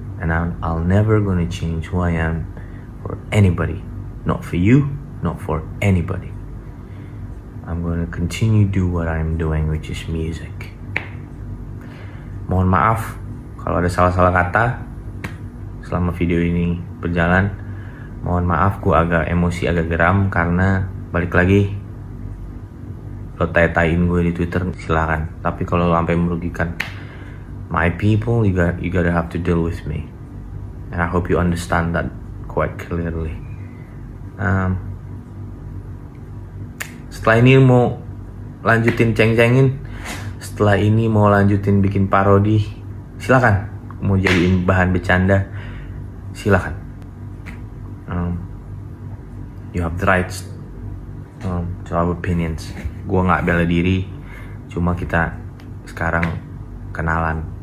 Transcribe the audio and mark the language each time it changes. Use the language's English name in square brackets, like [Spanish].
[English] And I'll never gonna change who I am for anybody. Not for you, not for anybody. I'm gonna continue do what I'm doing, which is music. [Indonesian] Mohon maaf kalau ada salah-salah kata selama video ini berjalan. Mohon maaf, gue agak emosi, agak geram karena balik lagi, lo tai-taiin gue di Twitter silakan. [English] Tapi kalau lo sampai merugikan my people, you gotta have to deal with me. And I hope you understand that quite clearly. [Indonesian] Setelah ini mau lanjutin ceng-cengin, setelah ini mau lanjutin bikin parodi, silakan. Mau jadiin bahan bercanda, silakan. [English] You have the rights to our opinions. [Indonesian] Gue nggak bela diri, cuma kita sekarang kenalan.